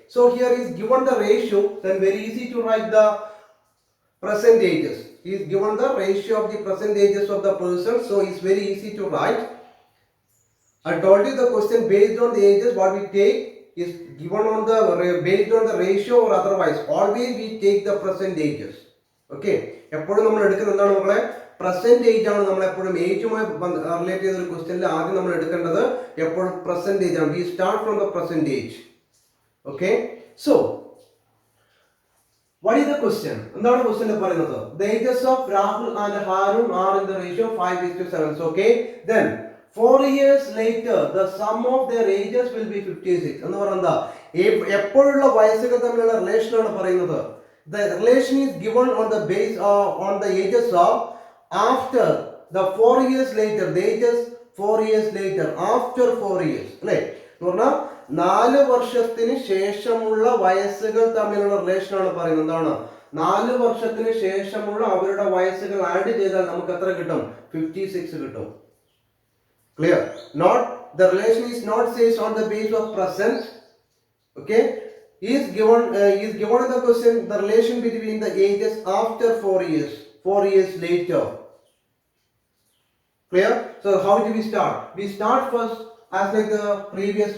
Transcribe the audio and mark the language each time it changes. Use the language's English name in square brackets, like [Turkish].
[English] So here is given the ratio, then very easy to write the present ages. He is given the ratio of the present ages of the person, so it's very easy to write. I told you the question based on the ages, what we take is given on the based on the ratio or otherwise. Always we take the present ages. Okay. [Malayalam] എപ്പോഴും നമ്മൾ എടുക്കുന്നത് എന്താണ് മക്കളെ? Present age ആണ്. നമ്മൾ എപ്പോഴും ഏജുമായി relate ചെയ്ത ഒരു ക്വസ്റ്റ്യനിൽ ആദ്യം നമ്മൾ എടുക്കേണ്ടത് എപ്പോഴും പ്രസന്റ് ഏജ് ആണ്. [English] We start from the present age. Okay. So what is the question? [Malayalam] എന്താണ് ക്വസ്റ്റ്യനിൽ പറയുന്നത്? [English] The ages of Rahul and Harun are in the ratio 5:7. Okay. Then 4 years later, the sum of their ages will be 56. [Malayalam] എന്ന് പറയുന്നത് എപ്പോഴുള്ള വയസ്സുകൾ തമ്മിലുള്ള relation ആണ് പറയുന്നത്. [English] The relation is given on the base on the ages of after the 4 years later. The ages 4 years later, after 4 years. [Malayalam] അല്ലേ? എന്ന് പറഞ്ഞാൽ 4 വർഷത്തിന് ശേഷമുള്ള വയസ്സുകൾ തമ്മിലുള്ള റിലേഷൻ ആണ് പറയുന്നത്. എന്താണ്? 4 വർഷത്തിന് ശേഷമുള്ള അവരുടെ വയസ്സുകൾ ആഡ് ചെയ്താൽ നമുക്ക് എത്ര കിട്ടും? 56 കിട്ടും. Clear? [English] Not the relation is not says on the base of present. Okay? Is given in the question the relation between the ages after 4 years, 4 years later. Clear? So how do we start? We start first as like the previous.